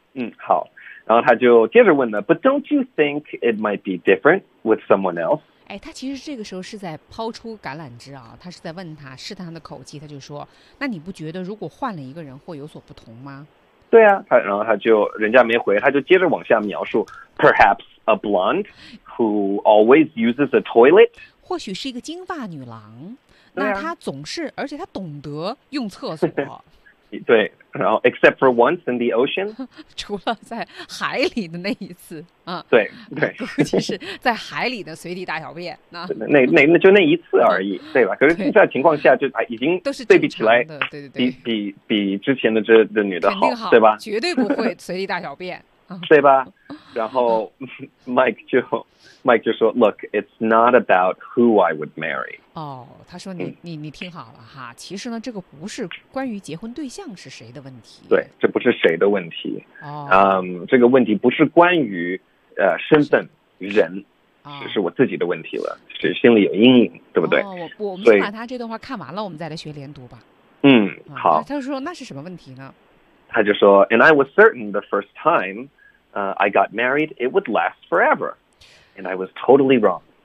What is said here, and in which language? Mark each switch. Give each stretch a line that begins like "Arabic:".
Chinese: 嗯，好，然后他就接着问了
English: ，But don't you think it might be different with someone else？
Chinese: 哎，他其实这个时候是在抛出橄榄枝啊，他是在问他，试探他的口气，他就说，那你不觉得如果换了一个人会有所不同吗？对啊，然后他就人家没回，他就接着往下描述 ，
English: perhaps a blonde who always uses a toilet，
Chinese: 或许是一个金发女郎，啊、那她总是，而且她懂得用厕所。对，然后
English: except for once in the ocean，
Chinese: 除了在海里的那一次啊，对对，估计是在海里的随地大小便啊，那就那一次而已，对吧？可是现在情况下就啊，已经都是对比起来，对对对，比之前的这女的好，对吧？绝对不会随地大小便，对吧？然后Mike 就说
English: ，Look， it's not about who I would marry。
Chinese: 哦，他说你听好了哈，其实呢，这个不是关于结婚对象是谁的问题。对，这不是谁的问题。哦，这个问题不是关于身份人，哦，是我自己的问题了，是心里有阴影，对不对？哦，我们先把他这段话看完了，我们再来学连读吧。嗯，好。他就说那是什么问题呢？他就说
English: ，And I was certain the first time, I got married, it would last forever, and I was totally wrong.